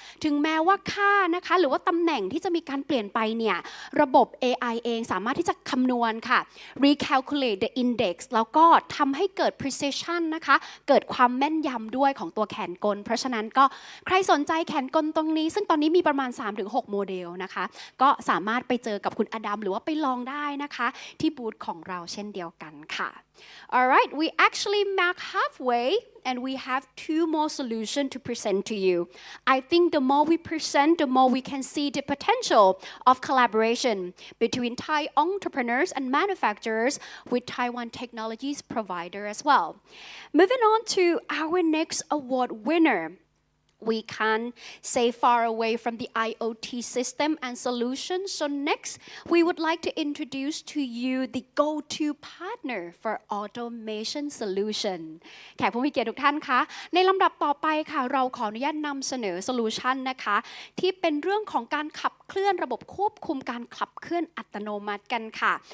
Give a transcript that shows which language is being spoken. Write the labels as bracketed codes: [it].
[th] ถึงแม้ว่าค่านะคะหรือว่าตำแหน่งที่จะมีการเปลี่ยนไปเนี่ยระบบ AI เองสามารถที่จะคำนวณค่ะ [en] recalculate the index [th] แล้วก็ทำให้เกิด precision นะคะเกิดความแม่นยำด้วยของตัวแขนกลเพราะฉะนั้นก็ใครสนใจแขนกลตรงนี้ซึ่งตอนนี้มีประมาณ 3-6 โมเดลนะคะก็สามารถไปเจอกับคุณอดัมหรือว่าไปลองได้นะคะที่บูธของเราเช่นเดียวกันค่ะ [en] Alright, we actually mark halfway and we have 2 more solutions to present to you. I think the more we present, the more we can see the potential of collaboration between Thai entrepreneurs and manufacturers with Taiwan technologies provider as well. Moving on to our next award winner. We can't say far away from the IoT system and solutions. So next, we would like to introduce to you the go-to partner for automation solution [th] แขกผู้มีเกียรติทุกท่านคะในลำดับต่อไปค่ะเราขออนุญาตนำเสนอโซลูชันนะคะที่เป็นเรื่องของการขับเคลื่อนระบบควบคุมการขับเคลื่อนอัตโนมัติกันค่ะ